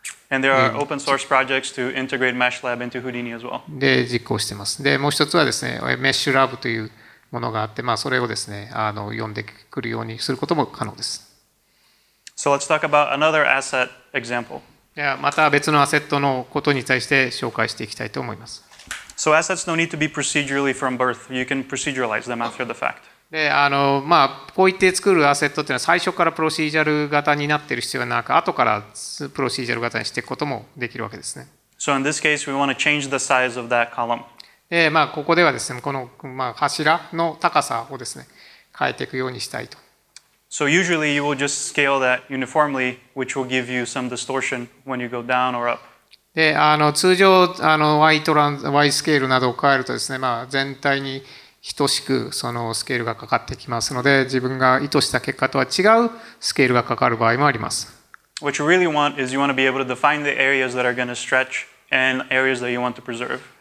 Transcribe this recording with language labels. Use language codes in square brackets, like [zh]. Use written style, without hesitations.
[en] And there are open source projects to integrate MeshLab into Houdini as well. [ja] で実行しています。で、もう一つはですね、メッシュラブというものがあって、それをですね、読んでくるようにすることも可能です。 [en] So let's talk about another asset example. [ja] ではまた別のアセットのことに対して紹介していきたいと思います。 [en] So assets don't need to be procedurally from birth. You can proceduralize them after the fact. [ja] で、こう言って作るアセットっていうのは最初からプロシージャル型になっている必要はなく、後からプロシージャル型にしていくこともできるわけですね。 [en] So in this case, we want to change the size of that column. [ja] で、ここではですね、この柱の高さをですね、変えていくようにしたいと。 [en] So usually you will just scale that uniformly, which will give you some distortion when you go down or up. [ja] で、通常Y スケールなどを変えるとですね、全体に等しくそのスケールがかかってきますので、自分が意図した結果とは違うスケールがかかる場合もあります。 [en] What you really want is you want to be able to define the areas that are going to stretch and areas that you want to preserve.